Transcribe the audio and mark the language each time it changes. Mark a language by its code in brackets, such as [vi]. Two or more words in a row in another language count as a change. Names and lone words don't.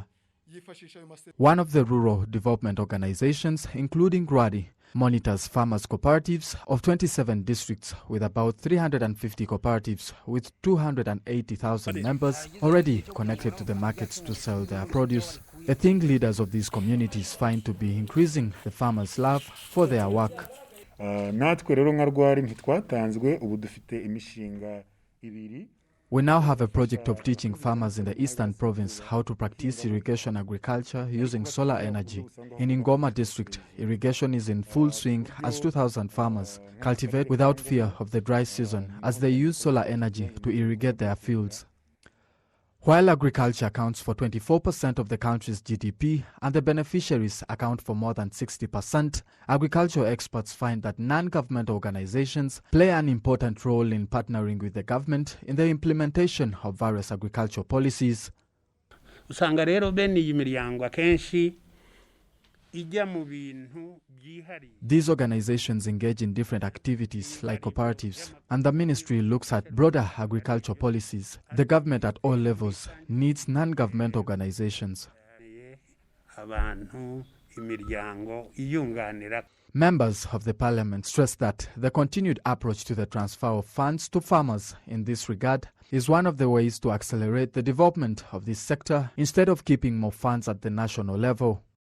[en] One of the rural development organizations, including RWADI, monitors farmers' cooperatives of 27 districts with about 350 cooperatives with 280,000 members already connected to the markets to sell their produce. The thing leaders of these communities find to be increasing the farmers' love for their work. [rw] natwe rero nka rwari ntitwatanzwe ubu dufite imishinga ibiri. [en] We now have a project of teaching farmers in the eastern province how to practice irrigation agriculture using solar energy. In Ngoma district, irrigation is in full swing as 2,000 farmers cultivate without fear of the dry season as they use solar energy to irrigate their fields. While agriculture accounts for 24% of the country's GDP and the beneficiaries account for more than 60%, agricultural experts find that non-government organizations play an important role in partnering with the government in the implementation of various agricultural policies. [rw] Usanga rero bene iyi miryango akenshi ijya mu bintu. [en] These organizations engage in different activities like cooperatives, and the ministry looks at broader agricultural policies. The government at all levels needs non-government organizations. Members of the parliament stress that the continued approach to the transfer of funds to farmers in this regard is one of the ways to accelerate the development of this sector instead of keeping more funds at the national level.